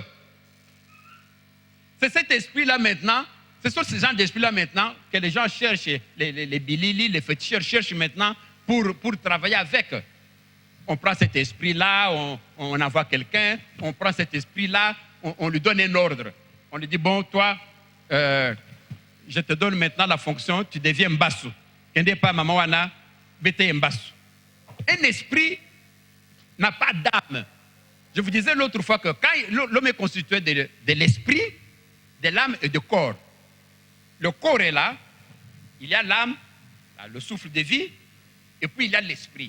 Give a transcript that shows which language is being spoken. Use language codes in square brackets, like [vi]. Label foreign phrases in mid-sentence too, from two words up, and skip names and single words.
[fr] C'est cet esprit-là maintenant, ce sont ces gens d'esprit-là maintenant que les gens cherchent, les bilili, les féticheurs cherchent maintenant pour travailler avec. On prend cet esprit-là, on envoie quelqu'un, on prend cet esprit-là, on lui donne un ordre. On lui dit, bon, toi, je te donne maintenant la fonction, tu deviens Mbassou. [ln] Kende pas maman wana, bete Mbassou. [fr] Un esprit n'a pas d'âme. Je vous disais l'autre fois que quand l'homme est constitué de l'esprit, de l'âme et du corps, le corps est là, il y a l'âme, le souffle de vie, et puis il y a l'esprit.